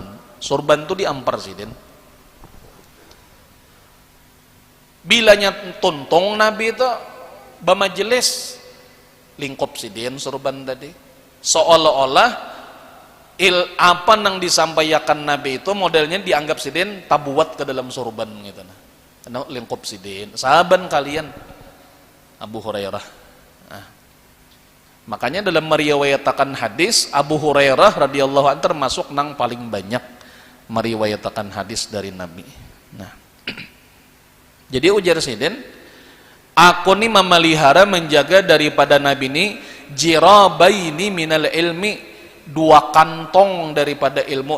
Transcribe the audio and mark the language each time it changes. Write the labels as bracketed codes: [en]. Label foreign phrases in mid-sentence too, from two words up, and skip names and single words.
[bjn] Surban tuh diampar sidin. Bilanya tuntung Nabi itu bamajelis lingkup sidin surban tadi. Seolah-olah apa yang disampaikan Nabi itu modelnya dianggap sidin tabuat ke dalam surban gitu nah. Lingkup sidin sahaban kalian Abu Hurairah. [id] Nah, makanya dalam meriwayatkan hadis Abu Hurairah [ar] رضي الله عنه [id] termasuk nang paling banyak meriwayatkan hadis dari Nabi. [bjn] Nah, jadi ujar Sayyidin, aku nih memelihara menjaga daripada Nabi ini [ar] جرابين من العلم, [bjn] dua kantong daripada ilmu.